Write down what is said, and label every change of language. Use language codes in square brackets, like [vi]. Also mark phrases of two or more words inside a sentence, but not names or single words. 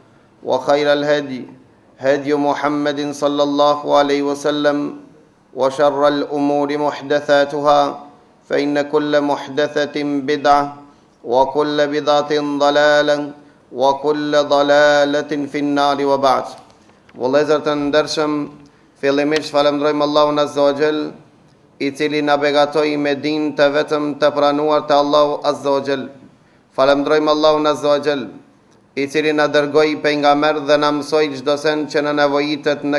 [ar] وخير الهدي هدي محمد صلى الله عليه وسلم وشر الأمور محدثاتها فإن كل محدثة بدعة وكل بدعة ضلالة وكل ضلالة في النار وبعد [sq] Vëllezër të ndershëm, fillimisht falenderojmë Allahun [ar] عز وجل, [sq] I cili na begatoi me din të vetëm të pranuar të Allahu [ar] عز وجل. [sq] Falenderojmë Allahun [ar] عز وجل, [sq] I cili na dërgoi pejgamber dhe na mësoi çdo sen që na nevojitet në